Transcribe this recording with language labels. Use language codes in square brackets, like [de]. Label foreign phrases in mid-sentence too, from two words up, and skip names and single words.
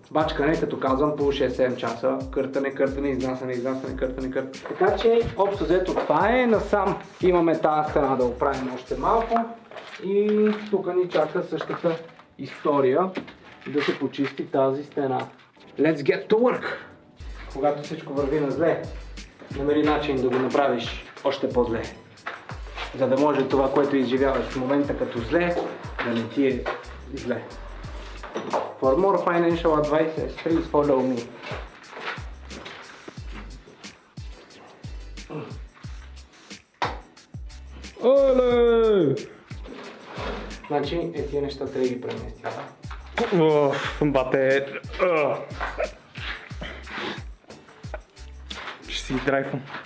[bg] Бачкане, като казвам, по 6-7 часа, къртане, изнасяне, къртане. Така че общо взето това е. Насам имаме тази стена да оправим още малко и тук ни чака същата история да се почисти тази стена. [en] Let's get to work! [bg] Когато всичко върви на зле, намери начин да го направиш още по-зле. За да може това, което изживяваш в момента като зле, да не ти е зле. [en] For more financial advice, please follow me. [bg] Оле! Значи, тия неща трябва да ги преместим. Бате... Ще си драйфам.